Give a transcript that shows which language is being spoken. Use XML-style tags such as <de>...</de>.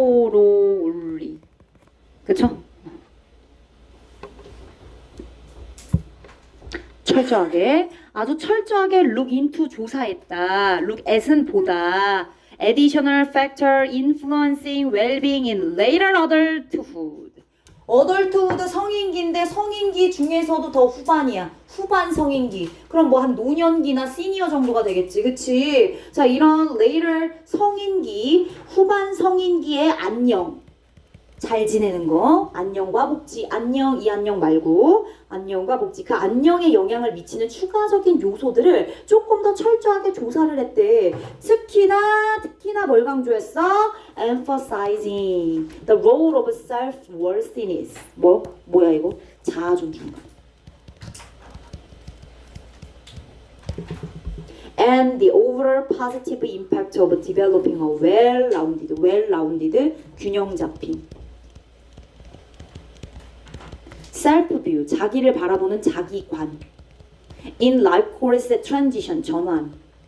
<en>thoroughly</en> <ko>그쵸? 철저하게 아주 철저하게</ko> <en>look into</en> <ko>조사했다.</ko> <en>look at은</en> <ko>보다.</ko> <en>additional factor influencing well-being in later adulthood.</en> <ko>어덜트후드 성인기인데 성인기 중에서도 더 후반이야. 후반 성인기. 그럼 뭐 한 노년기나 시니어 정도가 되겠지. 그치? 자, 이런 later 성인기, 후반 성인기의 안녕. 잘 지내는 거. 안녕과 복지. 안녕, 이 안녕 말고. 안녕과 복지. 그 안녕에 영향을 미치는 추가적인 요소들을 조금 더 철저하게 조사를 했대. 특히나 뭘 강조했어?</ko> <en>Emphasizing the role of self-worthiness.</en> <ko>뭐야 이거? 자아 존중감.</ko> <en>And the overall positive impact of developing a well-rounded,</en> <ko>균형 잡힌. self-view, 자기를 바라보는 자기관.</ko> <en>In life course transition, 전환기.</en>